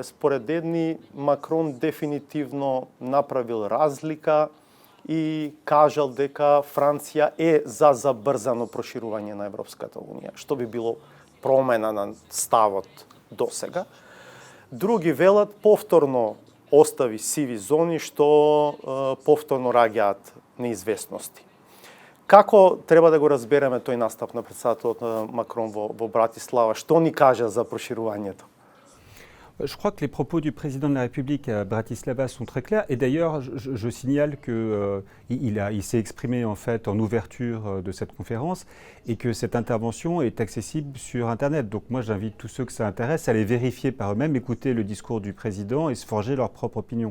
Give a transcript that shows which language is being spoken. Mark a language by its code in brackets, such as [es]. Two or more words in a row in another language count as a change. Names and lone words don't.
[mk] Според едни, Макрон дефинитивно направил разлика и кажал дека Франција е за забрзано проширување на Европската Унија, што би било промена на ставот досега. Други велат повторно остави сиви зони што повторно раѓаат неизвестности. Како треба да го разбереме тој настап на председателот Макрон во Братислава? Што ни кажа за проширувањето? [fr] Je crois que les propos du président de la République à Bratislava sont très clairs. Et d'ailleurs, je signale qu'il s'est exprimé en fait en ouverture de cette conférence et que cette intervention est accessible sur Internet. Donc moi, j'invite tous ceux que ça intéresse à aller vérifier par eux-mêmes, écouter le discours du président et se forger leur propre opinion.